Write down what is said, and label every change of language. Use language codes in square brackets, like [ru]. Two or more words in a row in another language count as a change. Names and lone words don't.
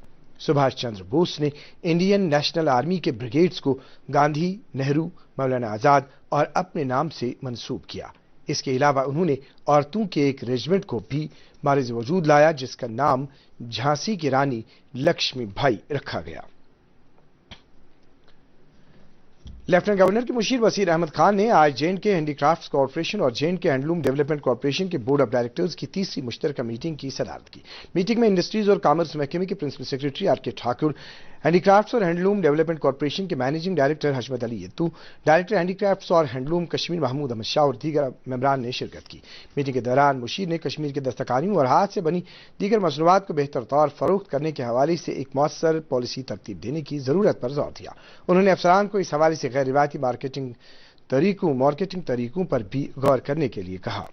[ur] سبھاش چندر بوس نے انڈین نیشنل آرمی کے بریگیڈز کو گاندھی، نہرو، مولانا آزاد اور اپنے نام سے منسوب کیا. اس کے علاوہ انہوں نے عورتوں کے ایک رجمنٹ کو بھی معرض وجود لایا، جس کا نام جھانسی کی رانی لکشمی بائی رکھا گیا. لیفٹنٹ گورنر کے مشیر وسیر احمد خان نے آج جے&کے ہینڈی کرافٹس کارپوریشن اور جے&کے ہینڈلوم ڈیولپمنٹ کارپوریشن کے [en] Board of Directors [ur] کی تیسری مشترکہ میٹنگ کی صدارت کی۔ میٹنگ میں انڈسٹریز اور کامرس محکمے کے [en] Principal Secretary [ur] آر کے ٹھاکر، ہینڈی کرافٹس اور ہینڈلوم ڈیولپمنٹ کارپوریشن کے [en] Managing Director [ur] حشمت علی یتو، ڈائریکٹر ہینڈی کرافٹس اور ہینڈلوم کشمیر محمود احمد شاہ اور دیگر ممبران نے شرکت کی۔ میٹنگ کے دوران مشیر نے کشمیر کے دستکاریوں اور ہاتھ سے بنی دیگر مصنوعات کو بہتر طور فروخت کرنے کے حوالے سے ایک مؤثر پالیسی ترتیب دینے کی ضرورت پر زور دیا۔ انہوں نے افسران کو اس حوالے سے غیر روایتی مارکیٹنگ طریقوں پر بھی غور کرنے کے لیے کہا۔